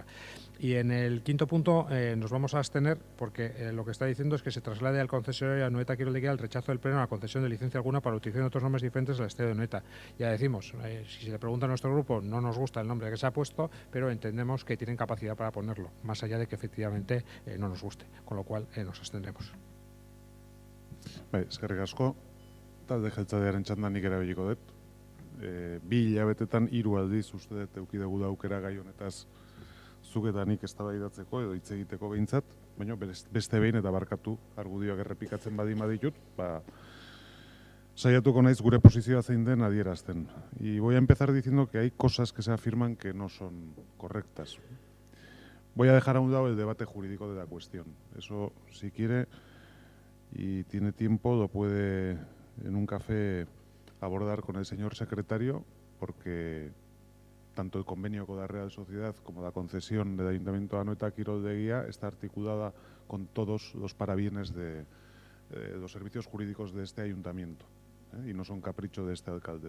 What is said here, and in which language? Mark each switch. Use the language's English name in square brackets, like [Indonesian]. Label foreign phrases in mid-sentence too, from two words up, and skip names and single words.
[Spanish] Y en el quinto punto nos vamos a abstener porque lo que está diciendo es que se traslade al concesionario Anoeta Kiroldegia el rechazo del Pleno a la concesión de licencia alguna para la utilización de otros nombres diferentes al estadio de Anoeta. Ya decimos, si se le pregunta a nuestro grupo, no nos gusta el nombre que se ha puesto, pero entendemos que tienen capacidad para ponerlo, más allá de que efectivamente no nos guste, con lo cual nos abstendremos. [Basque] Eskerrik asko, talde jeltzalearen txandan nik erabiliko dut. 2 hilabetetan 3 aldiz uste dut eduki dugu aukera gai honetaz zuk eta nik eztabaidatzeko edo hitz egiteko behintzat, baina beste behin eta barkatu argudioak errepikatzen baditut, saiatuko naiz gure posizioa zein den adierazten. [Spanish] Y voy a empezar diciendo que hay cosas que se afirman que no son correctas. Voy a dejar a un lado el debate jurídico de la cuestión. Eso, si quiere y tiene tiempo, lo puede en un café abordar con el señor secretario, porque tanto el convenio con la Real Sociedad como la concesión del Ayuntamiento de Anoeta Kiroldegia está articulada con todos los parabienes de los servicios jurídicos de este ayuntamiento, y no son capricho de este alcalde.